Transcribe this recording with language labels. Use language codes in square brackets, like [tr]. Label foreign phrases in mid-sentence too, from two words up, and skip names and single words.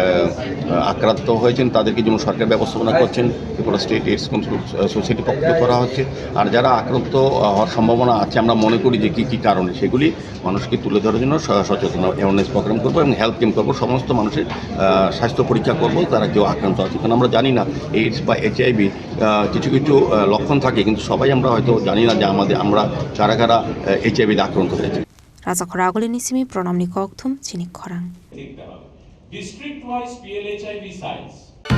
[bn] আক্রান্ত হয়েছেন তাদেরকে যেমন সরকার ব্যবস্থাপনা করছেন ত্রিপুরা স্টেট এইডস কন্ট্রোল সোসাইটি পক্ষ করা হচ্ছে আর যারা আক্রান্ত হওয়ার সম্ভাবনা আছে আমরা মনে করি যে কী কী কারণে সেগুলি মানুষকে তুলে ধরার জন্য সচেতন [en] awareness program [bn] করবো এবং [en] health camp [bn] করবো সমস্ত মানুষের স্বাস্থ্য পরীক্ষা করবো তারা কেউ আক্রান্ত আছে কারণ আমরা জানি না এইডস বা এইচআইভি কিছু কিছু লক্ষণ থাকে কিন্তু সবাই আমরা হয়তো জানি না যে আমরা কারা কারা এইচআইভিতে আক্রান্ত হয়েছে [trp] Raza Khoragoli nisimi pronamni kokthum chinik khorang [en] district wise PLHIV sites